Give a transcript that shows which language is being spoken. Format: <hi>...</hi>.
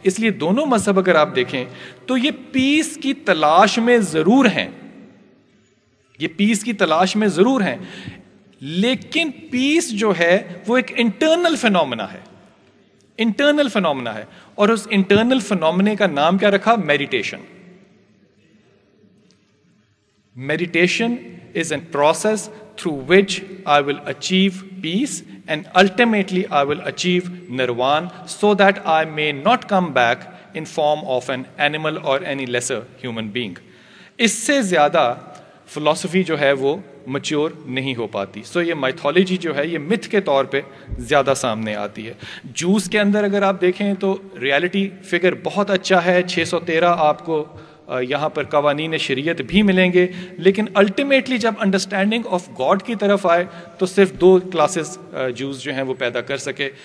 <ur>اس لیے دونوں مذہب اگر آپ دیکھیں تو یہ پیس کی تلاش میں ضرور ہیں، یہ پیس کی تلاش میں ضرور ہیں، لیکن پیس جو ہے وہ ایک انٹرنل فینومنا ہے. انٹرنل فینومنا ہے، اور اس انٹرنل فینومنے کا نام کیا رکھا؟ Meditation.</ur> <en>Meditation is a process through which I will achieve peace and ultimately I will achieve nirvana so that I may not come back in form of an animal or any lesser human being.</en> <ur>اس سے زیادہ فلسفی جو ہے وہ mature نہیں ہو پاتی. سو یہ mythology جو ہے یہ متھ کے طور پہ زیادہ سامنے آتی ہے. جوز کے اندر اگر آپ دیکھیں تو ریالٹی فگر بہت اچھا ہے. 613 آپ کو یہاں پر قوانین شریعت بھی ملیں گے، لیکن الٹیمیٹلی جب انڈرسٹینڈنگ آف گاڈ کی طرف آئے تو صرف 2 کلاسز جوز جو ہیں وہ پیدا کر سکے.</ur>